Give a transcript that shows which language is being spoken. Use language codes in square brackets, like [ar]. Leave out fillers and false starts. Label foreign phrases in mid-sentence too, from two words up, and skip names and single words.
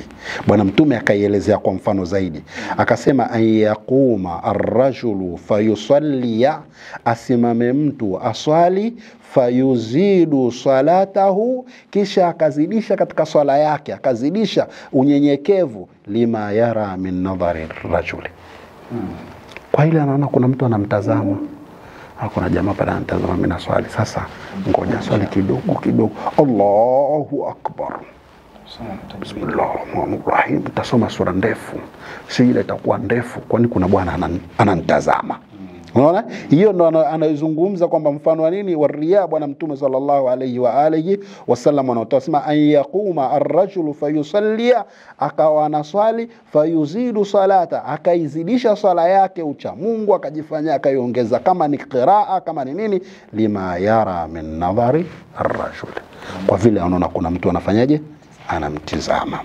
[sw] Bwana Mtume akaielezea kwa mfano zaidi, akasema [ar] أيقوم الرجل فيصلي, [sw] asimame mtu aswali, [ar] فيزيد صلاته, [sw] kisha akazidisha katika swala yake, akazidisha unyenyekevu, [ar] لما يرى من نظر الرجل, [sw] kwa ile anaona kuna mtu anamtazama. Hakuna jamaa pale anatazama mimi na swali. Sasa ngoja swali kidogo. [ar] الله أكبر. Bismillahirrahmanirrahim. [sw] Tasoma sura ndefu. Si ile itakuwa ndefu kwani kuna bwana ananitazama. Unaona? Hiyo ndo anayezungumza kwamba mfano wa nini wa riya. Bwana Mtume [ar] صلى الله عليه وآله وسلم [sw] anasema [ar] أن يقوم الرجل فيصلي, [sw] akawa anaswali, [ar] فيزيد صلاة, [sw] akaizidisha swala yake ucha Mungu, akajifanya akaiongeza, kama ni qiraa, kama ni nini, [ar] لما يرى من نظر الرجل, [sw] kwa vile anaona kuna mtu anafanyaje, anamtizama.